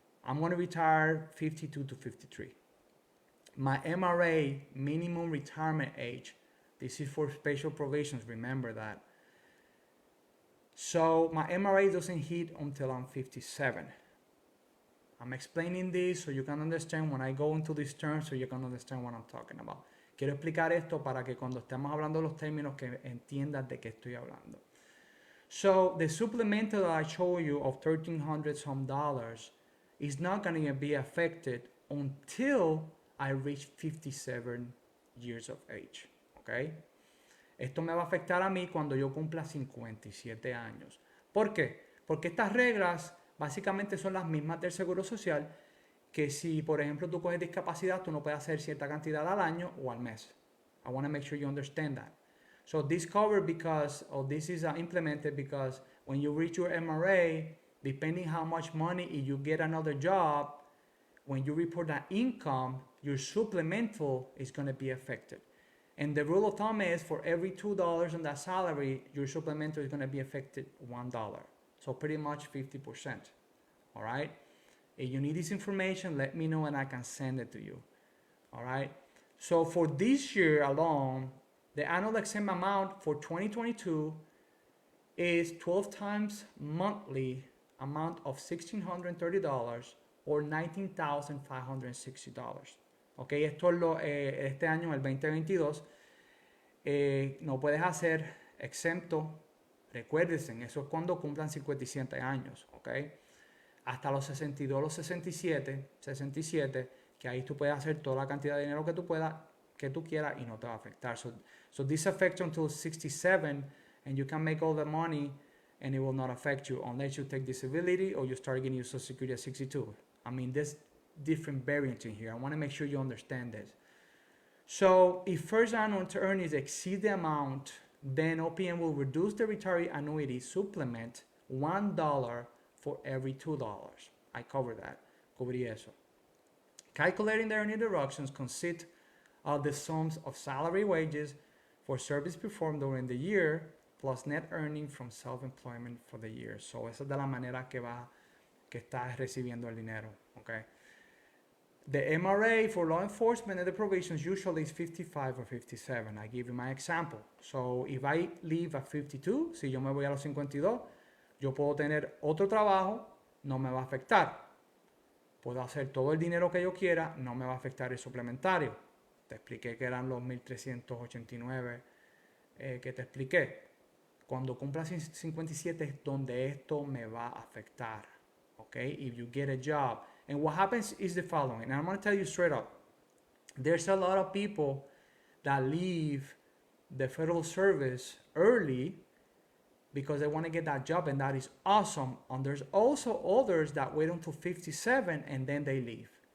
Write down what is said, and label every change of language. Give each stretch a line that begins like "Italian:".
English: I'm going to retire 52 to 53. My MRA, minimum retirement age, this is for special provisions, remember that. So my MRA doesn't hit until I'm 57. I'm explaining this so you can understand when I go into these terms so you can understand what I'm talking about.
Spanish: Quiero explicar esto para que cuando estemos hablando los términos que entiendas de qué estoy hablando.
English: So the supplemental that I showed you of $1,300 some is not going to be affected until I reach 57 years of age. Okay?
Spanish: Esto me va a afectar a mí cuando yo cumpla 57 años. ¿Por qué? Porque estas reglas básicamente son las mismas del Seguro Social, que si, por ejemplo, tú coges discapacidad, tú no puedes hacer cierta cantidad al año o al mes.
English: I want to make sure you understand that. So this covered because, or this is implemented because when you reach your MRA, depending how much money, if you get another job, when you report that income, your supplemental is going to be affected. And the rule of thumb is for every $2 on that salary, your supplemental is going to be affected $1. So pretty much 50%. All right? If you need this information, let me know and I can send it to you. All right? So for this year alone, the annual exempt amount for 2022 is 12 times monthly amount of $1,630 or $19,560.
Spanish: Ok, esto es este año, el 2022. No puedes hacer exento Recuérdense, eso es cuando cumplan 57 años, ¿ok? Hasta los 62, los 67, que ahí tú puedes hacer toda la cantidad de dinero que tú puedas, que tú quieras y no te va a afectar.
English: So this affects until 67 and you can make all the money and it will not affect you unless you take disability or you start getting your Social Security at 62. I mean, there's different variants in here. I want to make sure you understand this. So if first annual earnings exceed the amount, then OPM will reduce the retiree annuity supplement $1 for every $2. I covered that.
Spanish: Cubrí eso.
English: Calculating the earning deductions consist of the sums of salary wages for service performed during the year plus net earning from self-employment for the year.
Spanish: So esa es de la manera que estás recibiendo el dinero.
English: Okay. The MRA for law enforcement and the provisions usually is 55 or 57. I give you my example. So if I leave at 52,
Spanish: si yo me voy a los 52, yo puedo tener otro trabajo, no me va a afectar. Puedo hacer todo el dinero que yo quiera, no me va a afectar el suplementario. Te expliqué que eran los 1389 que te expliqué. Cuando cumplas 57 es donde esto me va a afectar.
English: Okay? If you get a job. And what happens is the following, and I'm going to tell you straight up. There's a lot of people that leave the federal service early because they want to get that job, and that is awesome. And there's also others that wait until 57 and then they leave.